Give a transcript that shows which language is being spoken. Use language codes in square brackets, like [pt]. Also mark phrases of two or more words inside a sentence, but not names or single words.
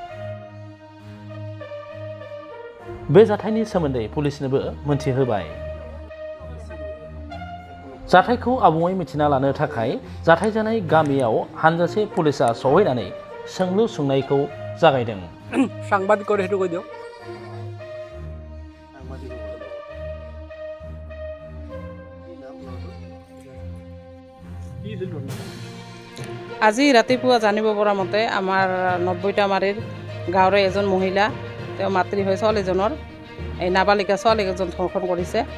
[brx] बे जाथायनि सोमोन्दै पुलिसनोबो मोनथिहोबाय। जाथायखौ आबुङै मिथिना लानो थाखाय जाथाय जानाय गामियाव हानजासे पुलिसा सहैनानै सोंलु सोंनायखौ जागायदों। [as] সাংবাদিকৰ হেতু কৈ দিও আজি ৰাতিপুৱা জানিব পৰা মতে আমাৰ নব্বৈটামাৰীৰ গাঁৱৰে এজন মহিলা তেওঁ মাতৃ হৈ ছোৱালীজনৰ এই নাবালিকা ছোৱালী এজন ধৰ্ষণ কৰিছে।